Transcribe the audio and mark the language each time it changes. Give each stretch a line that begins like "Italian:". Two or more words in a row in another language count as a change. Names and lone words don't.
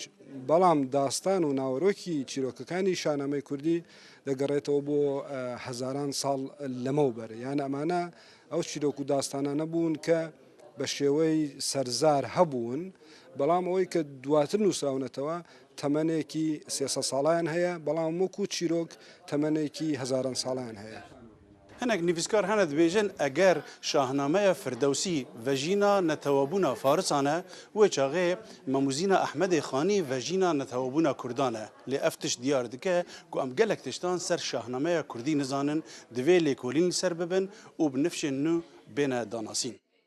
Central Kurdish: بەڵام داستان و ناوەڕۆکی چیرۆکەکانی شانامەی کوردی دەگەڕێتەوە بۆ هەزاران ساڵ لەمەوبەر، یان ئەمانە ئەو چیرۆک و داستانانە بوون کە بە شێوەی سەرزار هەبوون، بەڵام ئەوەی کە دواتر نووسراونەتەوە تەمەنێکی 300 ساڵیان هەیە، بەڵام وەکو چیرۆک تەمەنێکی هەزاران ساڵیان هەیە.
Kurdish: هەنێک نویسکار هەنە دەبێژن ئەگەر شاهنامەیە فردەوسی ڤەژینا نەتەوەبوونا فارسانە وێ چاغێ مەموزینە ئەحمەدی خانی ڤەژینا نەتەوەبوونا کوردانە لێ ئەف تشت دیار دکە کو ئەم gelek tiştan ser şahnamaya Kurdî nizanin divê lêkolîn li ser bibin û bi nifşên nû bêne danasîn.